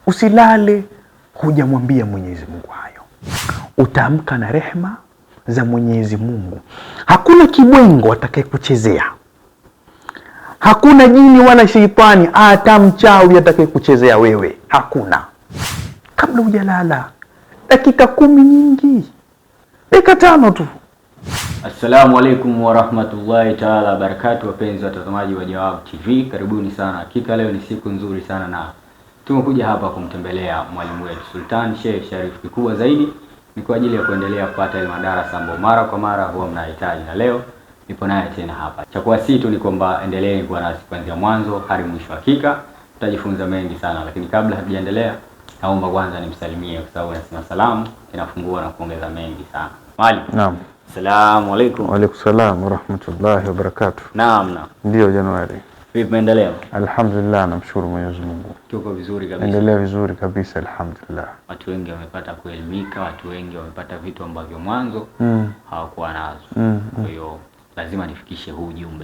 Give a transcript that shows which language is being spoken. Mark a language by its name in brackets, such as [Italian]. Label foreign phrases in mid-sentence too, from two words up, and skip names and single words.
[Swahili] Usilale hujamwambia Mwenyezi Mungu hayo. Utaamka na rehema za Mwenyezi Mungu. Hakuna kibwengo atakayekuchezea, hakuna jini wala sheitani hata mchawi atakayekuchezea wewe, hakuna. Kabla hujalala dakika 10 nyingi, dakika 5 tu. [Arabic] السلام عليكم ورحمة الله تعالى وبركاته, [Swahili] wapenzi watazamaji wa Jawabu TV, karibuni sana. Hakika leo ni siku nzuri sana na tumekuja hapa kumtembelea mwalimu wetu Sultan Sheikh Sharif. Kikubwa zaidi ni kwa ajili ya kuendelea kupata ile madarasa ambayo mara kwa mara huwa mnahitaji, na leo nipo naye tena hapa. Cha kuwasihi tu ni kwamba endeleeni kuwa nasi kuanzia mwanzo hadi mwisho. Hakika tutajifunza mengi sana, lakini kabla hatujaendelea, naomba kwanza nimsalimie, kwa sababu nasema salamu inafungua na kuongeza mengi sana. Mwalimu. Naam. [Arabic] السلام عليكم. وعليكم السلام ورحمة الله وبركاته. [Swahili] Naam. Ndio Januari. Vipi maendeleo? Alhamdulillah, namshukuru Mwenyezi Mungu. Tuko vizuri kabisa. Endelea vizuri kabisa, alhamdulillah. Watu wengi wamepata kuelimika, watu wengi wamepata vitu ambavyo mwanzo hawakuwa nazo. Kwa hiyo lazima nifikishe huu ujumbe.